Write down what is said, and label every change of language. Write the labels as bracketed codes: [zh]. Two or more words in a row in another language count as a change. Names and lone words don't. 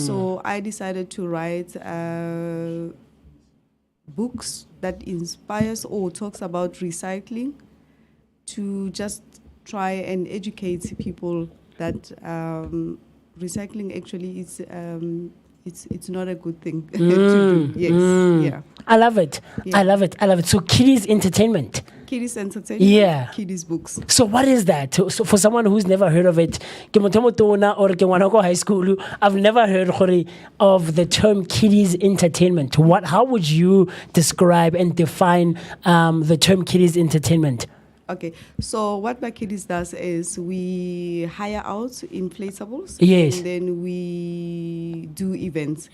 [en] So I decided to write books that inspires or talks about recycling, to just try and educate people that recycling actually is it's not a good thing to do. Yes, yeah. I love it. Yeah. I love it. I love it. So kiddies entertainment. Kiddies entertainment. Yeah. Kiddies books. So what is that? So for someone who's never heard of it, [tn] ke motho mo tona [en] or [tn] ke ngwana ko [en] high school, I've never heard of the term kiddies entertainment. How would you describe and define the term kiddies entertainment? Okay, so what my kiddies does is we hire out inflatables. Yes. And then we do events.